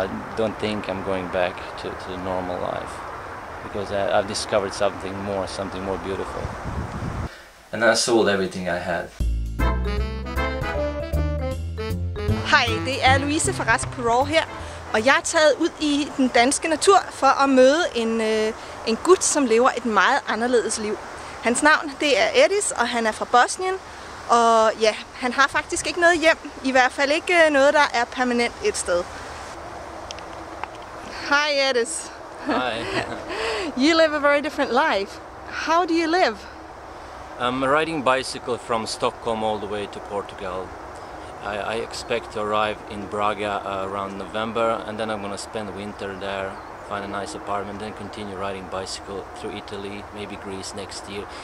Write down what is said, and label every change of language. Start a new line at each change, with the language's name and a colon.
English: I don't think I'm going back to the normal life, because I've discovered something more beautiful. And I sold everything I had.
Danish: Hej, det er Louise fra Rask her, og jeg er taget ud i den danske natur for at møde en gut, som lever et meget anderledes liv. Hans navn det er Edis, og han er fra Bosnien, og ja, han har faktisk ikke noget hjem, i hvert fald ikke noget, der er permanent et sted.
English: Hi Edis. Hi. You live a very different life. How do you live? I'm riding bicycle from Stockholm all the way to Portugal. I expect to arrive in Braga around November, and then I'm going to spend winter there, find a nice apartment, then continue riding bicycle through Italy, maybe Greece next year.